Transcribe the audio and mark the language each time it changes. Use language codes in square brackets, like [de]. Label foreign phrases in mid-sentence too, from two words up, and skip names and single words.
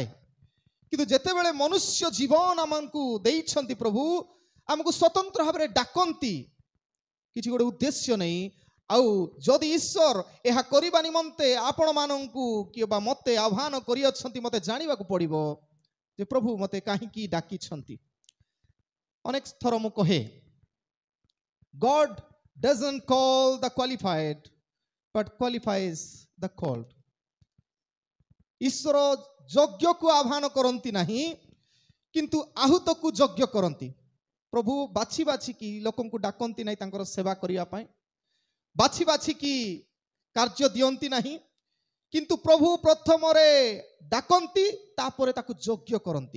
[or] କିନ୍ତୁ ଯେତେବେଳେ ମନୁଷ୍ୟ ଜୀବନ ଆମକୁ ଦେଇଛନ୍ତି, ପ୍ରଭୁ ଆମକୁ ସ୍ୱତନ୍ତ୍ର ଭାବରେ ଡାକନ୍ତି କିଛି ଗୋଟେ ଉଦ୍ଦେଶ୍ୟ ନେଇ, ଆଉ ଯଦି ଈଶ୍ୱର ଏହା କରିବା ନିମନ୍ତେ ଆପଣମାନଙ୍କୁ କିମ୍ବା ମୋତେ ଆହ୍ୱାନ କରିଅଛନ୍ତି, ମୋତେ ଜାଣିବାକୁ ପଡ଼ିବ ଯେ ପ୍ରଭୁ ମୋତେ କାହିଁକି ଡାକିଛନ୍ତି। ଅନେକ ଥର ମୁଁ କହେ, [en] God doesn't call the qualified but qualifies the called. [or] ଈଶ୍ୱର ଯୋଗ୍ୟକୁ ଆହ୍ୱାନ କରନ୍ତି ନାହିଁ, କିନ୍ତୁ ଆହୁତକୁ ଯୋଗ୍ୟ କରନ୍ତି। ପ୍ରଭୁ ବାଛି ବାଛିକି ଲୋକଙ୍କୁ ଡାକନ୍ତି ନାହିଁ ତାଙ୍କର ସେବା କରିବା ପାଇଁ, ବାଛି ବାଛିକି କାର୍ଯ୍ୟ ଦିଅନ୍ତି ନାହିଁ, କିନ୍ତୁ ପ୍ରଭୁ ପ୍ରଥମରେ ଡାକନ୍ତି, ତାପରେ ତାକୁ ଯୋଗ୍ୟ କରନ୍ତି।